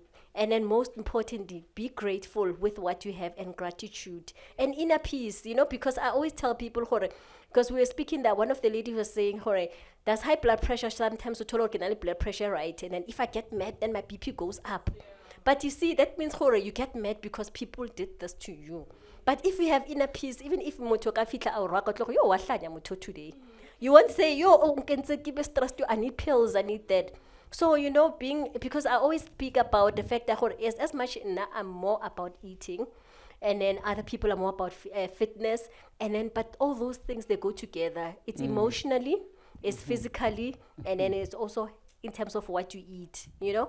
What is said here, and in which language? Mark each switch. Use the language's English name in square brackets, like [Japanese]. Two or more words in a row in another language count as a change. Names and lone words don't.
[English] And then most importantly, be grateful with what you have and gratitude and inner peace, you know, because I always tell people, because we were speaking that one of the ladies was saying, there's high blood pressure, sometimes we told blood pressure, right? And then if I get mad, then my BP goes up. But you see, that means gore, you get mad because people did this to you. But if you have inner peace, even if [Northern Sotho] motho ka fitla a o raka, tlo go, yo wa hlanya motho [English] today, you won't say, [Northern Sotho] yo o nkentse ke be [English] stressed, I need pills, I need that. So, you know, because I always speak about the fact that as much I'm more about eating, and then other people are more about fitness, and then, but all those things, they go together. It's emotionally, it's physically, and then it's also in terms of what you eat, you know?